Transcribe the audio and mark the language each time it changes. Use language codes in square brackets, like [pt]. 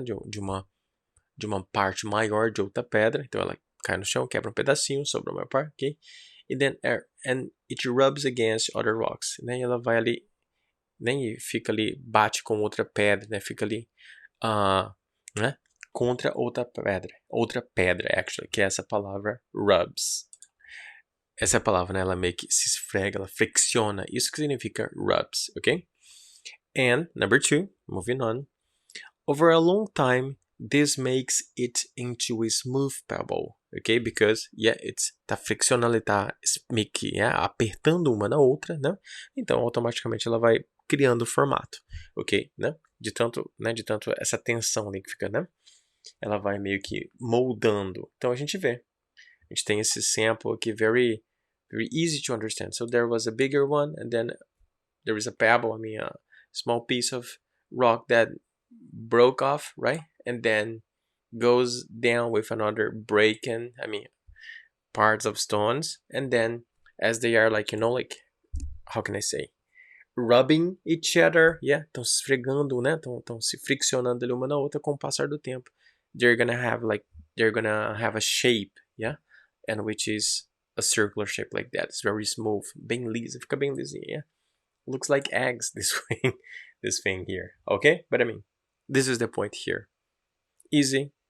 [pt] De uma parte maior de outra pedra. Então ela cai no chão, quebra um pedacinho, sobra uma parte, ok? [en] E then and it rubs against other rocks. [pt] Né? E ela vai ali, né? E fica ali, bate com outra pedra, né? Fica ali, né? Contra outra pedra, actually, que é essa palavra rubs. Essa palavra, né, ela meio que se esfrega, ela flexiona. Isso que significa rubs, ok? [en] And number 2, moving on. Over a long time, this makes it into a smooth pebble. ok? Because, yeah, [pt] tá friccionando, tá meio que apertando uma na outra, né? Então, automaticamente ela vai criando o formato, ok? Né? De tanto essa tensão ali que fica, né? Ela vai meio que moldando. Então, a gente vê. A gente tem esse sample aqui, [en] very, very easy to understand. So, there was a bigger one, and then there is a pebble, a small piece of rock that broke off, right? And then goes down with another breaking, parts of stones. And then as they are like, how can I say? Rubbing each other, yeah, [pt] estão se esfregando, né? Estão se friccionando ali uma na outra com o passar do tempo. [en] They're gonna have a shape, yeah? And which is a circular shape like that. It's very smooth, [pt] bem liso, fica bem lisinho, [en] yeah? Looks like eggs, this thing here, okay? But this is the point here. Easy.